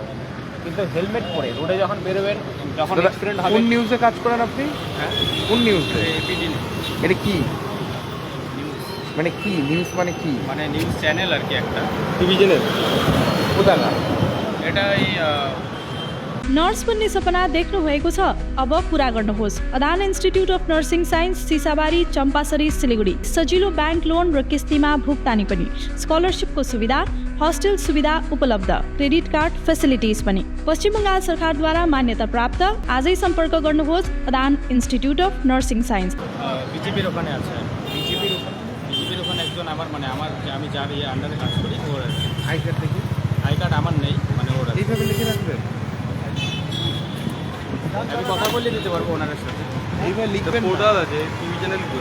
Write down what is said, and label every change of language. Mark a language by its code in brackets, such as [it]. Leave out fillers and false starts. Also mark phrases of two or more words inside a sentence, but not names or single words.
[bn] কিন্তু হেলমেট পরে রোডে যখন বেরোবেন, যখন অ্যাক্সিডেন্ট হবে। কোন নিউজে কাজ করেন আপনি? কোন নিউজে? এটা কি মানে কি নিউজ মানে কি? মানে [en] news channel [bn] আর কি, একটা [en] TV channel [bn] কোথায়? এটা এই [ne] नर्स बन्ने सपना देख्नु भएको छ? अब पूरा गर्नुहोस्। अदान इन्स्टिट्युट अफ नर्सिङ साइन्स, सिसाबारी, चम्पासरी, सिलिगुडी। सजिलो [en] bank loan [ne] र किस्तीमा भुक्तानी पनि, स्कलरसिपको सुविधा, हस्टेल सुविधा उपलब्ध, [en] credit card facilities [ne] पनि। पश्चिम बङ्गाल सरकारद्वारा मान्यता प्राप्त। आजै सम्पर्क गर्नुहोस् अदान इन्स्टिट्युट अफ नर्सिङ साइन्स। [bn] বিজেপির ওখানে আছে, বিজেপির ওখানে একজন আমার মানে আমি যার আন্ডারে কাজ করি, ওর [en] I card [bn] দেখি। [en] I card [bn] আমার নেই, মানে ওর আছে। এইভাবে লিখে রাখবেন, আমি কথা বলে দিতে পারবো ওনার সাথে। এইভাবে লিখবেন। পোর্টাল আছে, [en] TV channel [bn] করে।